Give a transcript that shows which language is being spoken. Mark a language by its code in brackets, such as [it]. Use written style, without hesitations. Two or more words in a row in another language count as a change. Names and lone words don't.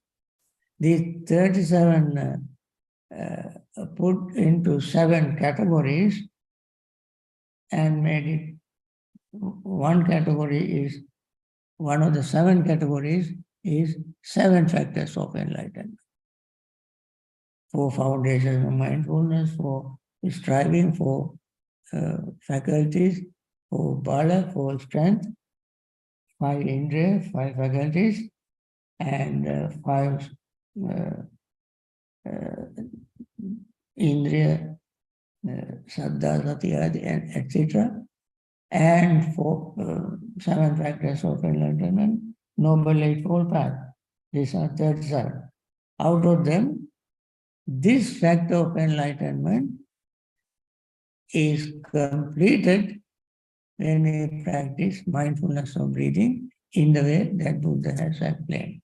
[en] These 37 put into 7 categories and made it one category is, one of the 7 categories is 7 factors of enlightenment. 4 foundations of mindfulness, 4 striving, 4 faculties, 4 bala, 4 strength, 5 indriya, 5 faculties, and 5 [pi] indriya, saddha, sati, [en] adi, etc. And 7 factors of enlightenment, Noble Eightfold Path. These are 37. Out of them, this factor of enlightenment is completed when we practice mindfulness of breathing in the way that Buddha has explained.